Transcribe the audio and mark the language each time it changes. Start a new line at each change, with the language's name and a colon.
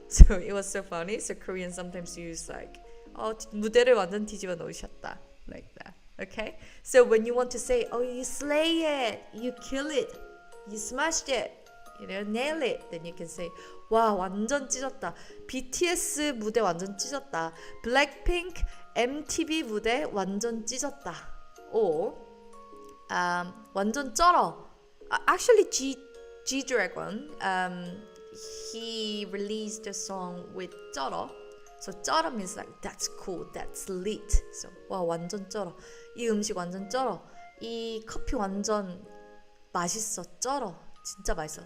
English: So it was so funny. So Koreans sometimes use like,
Korean: 무대를 완전 뒤집어 놓으셨다,
English: like that. Okay, so when you want to say, oh, you slay it, you kill it, you smashed it, nail it, then you can say,
Korean: 와, 완전 찢었다. BTS 무대 완전 찢었다. Blackpink MTV 무대 완전 찢었다. Or 완전 쩔어.
English: Actually, G-Dragon, he released a song with 쩔어. So 쩔어 means like that's cool, that's lit.
Korean: So 와, 완전 쩔어. 이 음식 완전 쩔어. 이 커피 완전 맛있어. 쩔어. 진짜 맛있어.